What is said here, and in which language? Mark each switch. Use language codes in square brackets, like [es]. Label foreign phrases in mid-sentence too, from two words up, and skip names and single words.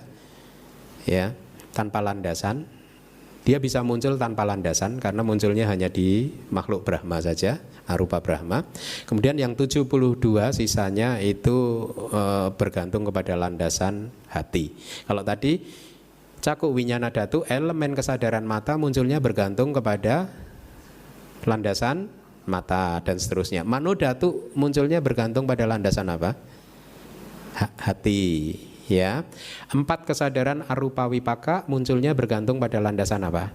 [id] Ya, tanpa landasan. Dia bisa muncul tanpa landasan karena munculnya hanya di makhluk Brahma saja, arupa Brahma. Kemudian yang 72 sisanya itu bergantung kepada landasan hati. Kalau tadi [pi] caku winyana dhatu, [id] elemen kesadaran mata munculnya bergantung kepada landasan mata dan seterusnya. [pi] Mano dhatu [id] munculnya bergantung pada landasan apa? Hati. Ya, 4 kesadaran [pi] arupa wipaka [id] munculnya bergantung pada landasan apa?